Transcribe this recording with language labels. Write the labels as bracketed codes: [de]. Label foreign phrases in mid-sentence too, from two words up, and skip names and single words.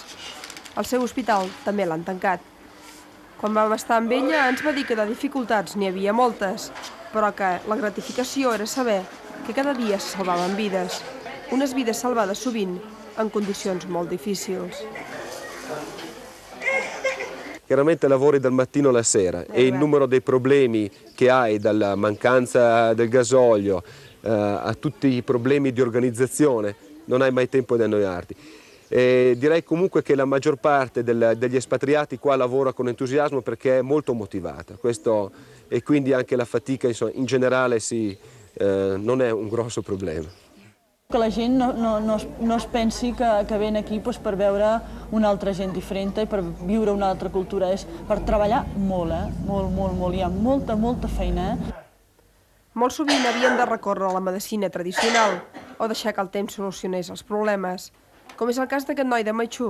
[ca] El seu hospital també l'han tancat. Quan vam estar amb ella ens va dir que de dificultats n'hi havia moltes, però que la gratificació era saber que cada dia se salvaven vides, unes vides salvades sovint en condicions molt difícils. [it] Chiaramente lavori dal mattino alla sera e il numero dei problemi che hai, dalla mancanza del gasolio a tutti i problemi di organizzazione, non hai mai tempo di annoiarti. Direi comunque che la maggior parte degli espatriati qua lavora con entusiasmo perché è molto motivata. E quindi anche la fatica in generale non è un grosso problema. [ca] Que la gent no es pensi que ven aquí per veure una altra gent diferent i per viure una altra cultura. És per treballar molt, molt. Hi ha molta feina. Molt sovint havien de recórrer a la medicina tradicional o deixar que el temps solucionés els problemes, com és el cas d'aquest noi de Maichú.